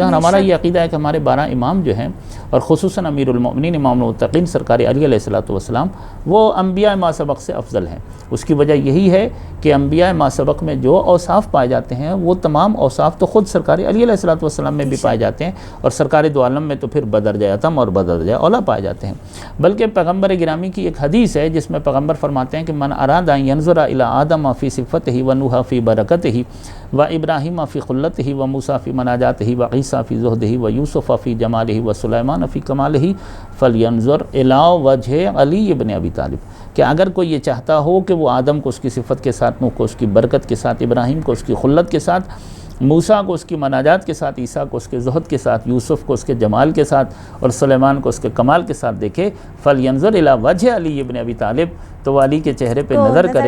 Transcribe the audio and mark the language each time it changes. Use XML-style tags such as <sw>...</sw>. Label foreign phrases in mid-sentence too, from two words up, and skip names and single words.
<ur>اور ہمارا یہ عقیدہ ہے کہ ہمارے 12 امام جو ہیں اور خصوصاً امیر المؤمنین امام المتقین سرکار علی علیہ السلام وہ انبیاء ما سبق سے افضل ہیں۔ اس کی وجہ یہی ہے کہ انبیاء ما سبق میں جو اوصاف پائے جاتے ہیں وہ تمام اوصاف تو خود سرکار علی علیہ السلام میں بھی پائے جاتے ہیں، اور سرکار دو عالم میں تو پھر بدرجہ اتم اور بدرجہ اولیٰ پائے جاتے ہیں۔ بلکہ پیغمبر گرامی کی ایک حدیث ہے جس میں پیغمبر فرماتے ہیں کہ</ur> <ar>من اراد ان ینظر الی آدم فی صفته ونوح فی برکته وابراہیم فی خلته وموسیٰ فی مناجاته وعیسیٰ فی زہده ویوسف فی جمالہ وسلیمان فی کمالہ فلینظر الی وجہ علی ابن ابی طالب،</ar> <ur>کہ اگر کوئی یہ چاہتا ہو کہ وہ آدم کو اس کی صفت کے ساتھ، نوح کو اس کی برکت کے ساتھ، ابراہیم کو اس کی خلت کے ساتھ، موسیٰ کو اس کی مناجات کے ساتھ، عیسیٰ کو اس کے زہد کے ساتھ، یوسف کو اس کے جمال کے ساتھ اور سلیمان کو اس کے کمال کے ساتھ دیکھے،</ur> <ar>فَلْيَنْظُرْ إِلَىٰ وَجْهِ عَلِيِّ ابن ابی طالب،</ar> <ur>تو وہ علی کے چہرے پہ نظر کرے۔</ur>